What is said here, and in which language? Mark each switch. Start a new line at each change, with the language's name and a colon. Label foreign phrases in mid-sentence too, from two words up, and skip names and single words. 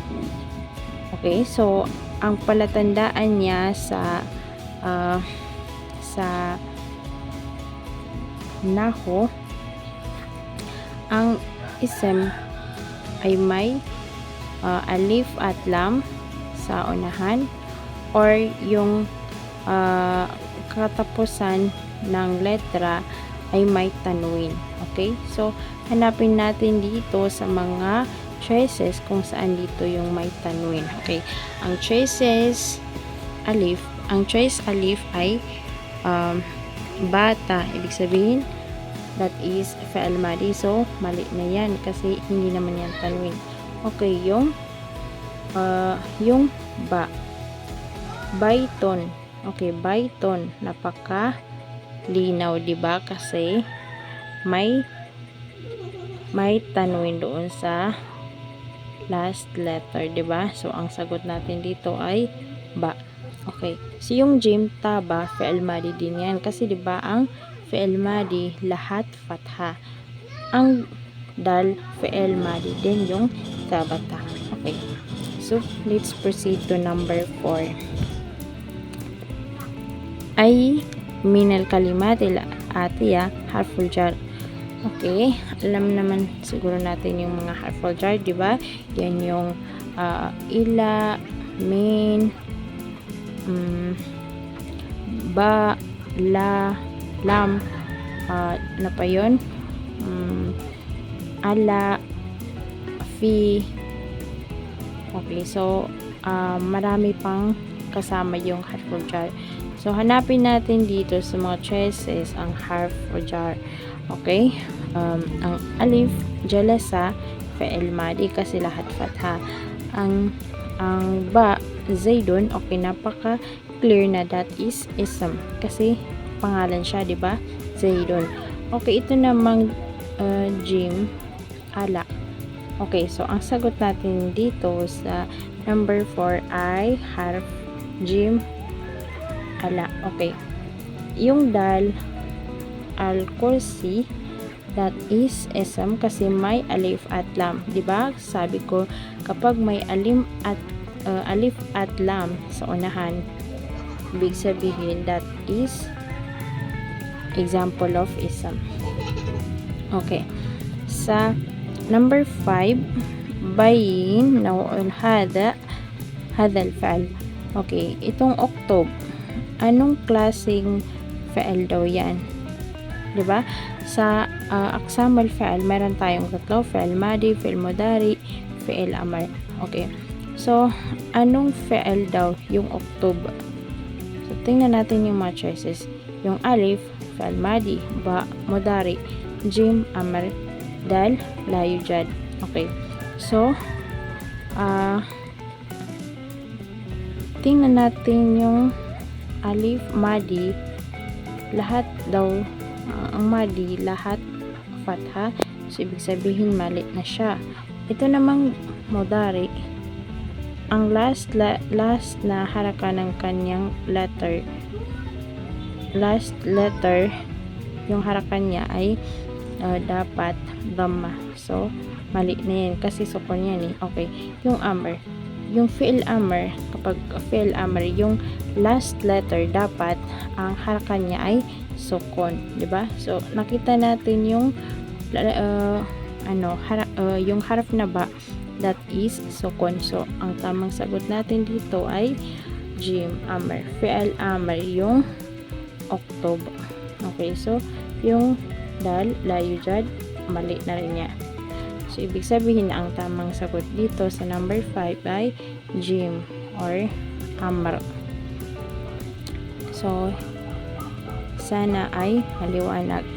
Filipino: Okay, so ang palatandaan niya sa naho, ang isem ay may alif at lam sa unahan or yung katapusan ng letra ay may tanwin. Okay, so hanapin natin dito sa mga choices kung saan dito yung may tanwin. Okay, ang choice alif ay bata, ibig sabihin
English: that is
Arabic: فعل ماض,
Filipino: so mali na yan kasi hindi naman yan tanwin. Okay, yung ba, bayton. Okay, bayton, napaka linaw, diba? Kasi may tanwin doon sa last letter, diba? So ang sagot natin dito ay ba. Okay, so yung jim, taba,
Arabic: فعل ماض
Filipino: din yan. Kasi diba ang
Arabic: فعل ماض,
Filipino: lahat fatha. Ang dal,
Arabic: فعل ماض
Filipino: din yung tabata.
English: Okay, so let's proceed to number 4.
Arabic: أي من الكلمات الآتية حرف جر.
Filipino: Okay, alam naman siguro natin yung mga
Arabic: حرف جر,
Filipino: diba? Yan yung ila, min, ba, la, lam, na pa yun, ala, fi. Okay, so marami pang kasama yung
Arabic: حرف جر.
Filipino: So hanapin natin dito sa mga choices ang
Arabic: حرف جر.
Filipino: Okay, ang alif, jalasa,
Arabic: فعل ماض
Filipino: kasi lahat fatha. Ang ba, zaidun, okay, napaka clear na
English: that is
Filipino: ism kasi pangalan siya, di ba? Zaidun. Okay, ito namang jim, ala. Okay, so ang sagot natin dito sa number 4 ay
Arabic: حرف جيم,
Filipino: ala. Okay, yung dal, al-kursi,
English: that is
Filipino: ism kasi may alif at lam, di ba? Sabi ko kapag may alif at lam sa unahan, ibig sabihin
English: that is example of
Filipino: ism. Okay, sa number 5,
Arabic: بين نوع هذا الفعل.
Filipino: Okay, itong October, anong klaseng fa'al daw yan? Diba? Sa
Arabic: أقسام الفعل,
Filipino: meron tayong tatlo,
Arabic: فعل ماض، فعل مضارع، فعل أمر.
Filipino: Okay. So, anong fa'al daw yung October? So, tingnan natin yung mga choices. Yung alif,
Arabic: فعل ماض,
Filipino: ba, mudari, jim, amr, dal,
Arabic: لا يوجد.
Filipino: Okay. So, tingnan natin yung alif, madi, lahat daw, ang madi, lahat fatha. So, ibig sabihin, mali na siya. Ito namang mudari, ang last na haraka ng kanyang letter, yung harakan niya ay dapat dhamma. So, mali na yan kasi sukun yan eh. Okay. Yung amr, yung
Arabic: فعل أمر,
Filipino: kapag
Arabic: فعل أمر,
Filipino: yung last letter dapat ang harakan niya ay sukun, di ba? So, nakita natin yung yung haraf na ba,
English: that is sukun.
Filipino: So, ang tamang sagot natin dito ay jim, amr.
Arabic: فعل أمر
Filipino: yung October. Okay, so yung dal,
Arabic: لا يوجد,
Filipino: mali na rin niya. So, ibig sabihin ang tamang sagot dito sa number 5 ay jim or amr. So, sana ay maliwanag.